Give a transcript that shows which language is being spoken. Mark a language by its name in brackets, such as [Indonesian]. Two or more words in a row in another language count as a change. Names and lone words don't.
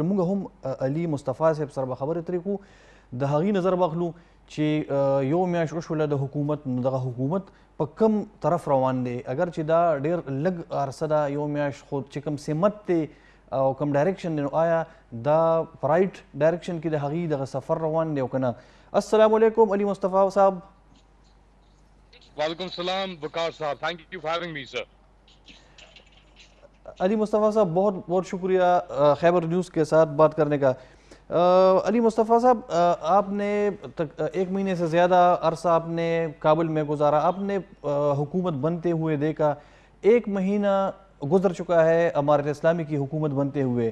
[Pashto] موږ هم علي مصطفی صاحب سره به خبرې اترې کوو، د هغې نظر به اخلو چې یو میاشت وشوله د حکومت، نو دغه حکومت په کم طرف روان دی. اگر چې دا ډېر لږ عرصه ده یو میاشت، خو چې کوم سمت دی او کوم ډایرکشن دی، نو آیا دا په [English] right direction [Pashto] کې د هغې دغه سفر روان دی او که نه؟ [Arabic] السلام علیکم [Pashto] علي مصطفی صاحب. [Arabic] وعلیکم السلام [Pashto] وقار صاحب، [English] Thank you for having me sir. [Urdu] علی مصطفی صاحب بہت بہت شکریہ خیبر نیوز کے ساتھ بات کرنے کا. علی مصطفی صاحب، آپ نے ایک مہینے سے زیادہ عرصہ آپ نے کابل میں گزارا، آپ نے حکومت بنتے ہوئے دیکھا، ایک مہینہ گزر چکا ہے امارت اسلامی کی حکومت بنتے ہوئے.